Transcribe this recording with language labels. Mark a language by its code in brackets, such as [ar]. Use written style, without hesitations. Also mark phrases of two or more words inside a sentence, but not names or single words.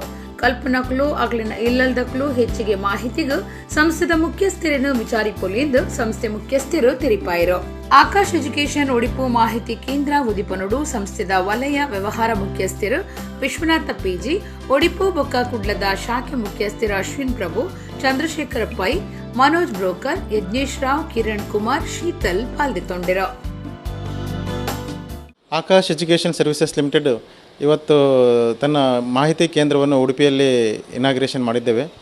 [tcy] ಕಲ್ಪನಕ್ಲು ಅಗ್ಲಿನ ಇಲ್ಲದಕ್ಲು ಹೆಚ್ಚಿಗೆ ಮಾಹಿತಿಗೂ ಸಂಸ್ಥೆದ ಮುಖ್ಯಸ್ಥರನ್ನು ವಿಚಾರಿಪೊಲಿಂದು ಸಂಸ್ಥೆ ಮುಖ್ಯಸ್ಥರು ತಿರಿಪಾಯಿರು. ಆಕಾಶ್ ಎಜುಕೇಷನ್ ಒಡಿಪು ಮಾಹಿತಿ ಕೇಂದ್ರ ಉದಿಪನೊಡು ಸಂಸ್ಥೆದ ವಲಯ ವ್ಯವಹಾರ ಮುಖ್ಯಸ್ಥರು ವಿಶ್ವನಾಥ ಪಿಜಿ, ಒಡಿಪು ಬೊಕ್ಕ ಕುಡ್ಲದ ಶಾಖೆ ಮುಖ್ಯಸ್ಥರು ಅಶ್ವಿನ್ ಪ್ರಭು, ಚಂದ್ರಶೇಖರ ಪೈ, ಮನೋಜ್ ಬ್ರೋಕರ್, ಯಜ್ಞೇಶ್ ರಾವ್, ಕಿರಣ್ ಕುಮಾರ್, ಶೀತಲ್ ಪಾಲ್ದೆತ್ತೊಂಡಿರ. [kn] ಆಕಾಶ್ ಎಜುಕೇಷನ್ ಸರ್ವಿಸಸ್ ಲಿಮಿಟೆಡ್ ಇವತ್ತು ತನ್ನ ಮಾಹಿತಿ ಕೇಂದ್ರವನ್ನು ಉಡುಪಿಯಲ್ಲಿ ಇನಾಗ್ರೇಷನ್ ಮಾಡಿದ್ದೇವೆ.